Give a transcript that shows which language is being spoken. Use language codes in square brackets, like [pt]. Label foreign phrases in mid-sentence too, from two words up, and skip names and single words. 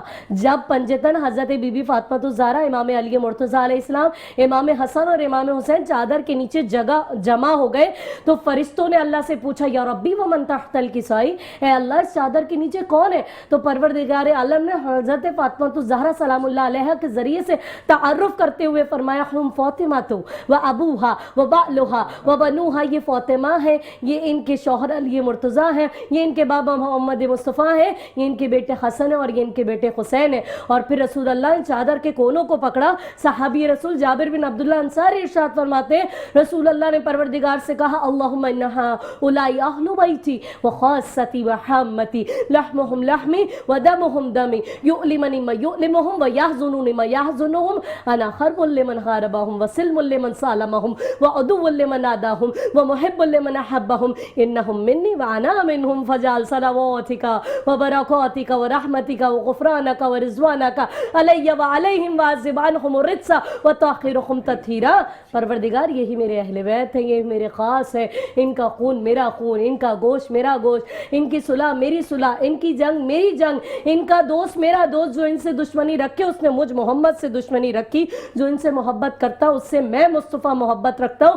[ur] جب پنجتن حضرت بی بی فاطمہ الزہرا، امام علی مرتضیٰ علیہ السلام، امام حسن اور امام حسین چادر کے نیچے جمع ہو گئے تو فرشتوں نے اللہ سے پوچھا [ar] یا ربی ومن تحت الکسائی، [ur] اے اللہ اس چادر کے نیچے کون ہے؟ تو پروردگار عالم نے حضرت فاطمہ الزہرا سلام اللہ علیہا کے ذریعے سے تعارف کرتے ہوئے فرمایا [ar] ہم فاطمہ تو و ابوہا و بعلہا و بنوہا، [ur] یہ فاطمہ ہے، یہ ان کے شوہر علی مرتضیٰ ہیں، یہ ان کے بابا محمد مصطفیٰ ہیں، یہ ان کے بیٹے حسن اور یہ ان کے بیٹے حسین ہیں۔ اور پھر رسول اللہ نے چادر کے کونوں کو پکڑا۔ صحابی رسول جابر بن عبداللہ انصاری ارشاد فرماتے ہیں رسول اللہ نے پروردگار سے کہا [ar] اللہم انہا اولائی اہل بیتی و خاصتی و حامتی، لحمہم لحمی و دمہم دمی، یؤلمنی ما یؤلمہم و یحزنونی ما یحزنہم، انا خرب لمن حاربہم و سلم لمن سالمہم و عدو لمن آداہم و محب لمن من أحبهم إنهم مني وأنا منهم فاجعل صلواتك وبركاتك ورحمتك وغفرانك ورضوانك علي وعليهم واذهب عنهم رجسا وطهرهم تطهيرا. [ur] پروردگار یہی میرے اہل بیت ہیں، یہ میرے خاص ہے، ان کا خون میرا خون، ان کا گوشت میرا گوشت، ان کی صلح میری صلح، ان کی جنگ میری جنگ، ان کا دوست میرا دوست. جو ان سے دشمنی رکھے اس نے مجھ محمد سے دشمنی رکھی، جو ان سے محبت کرتا اس سے میں مصطفیٰ محبت رکھتا ہوں.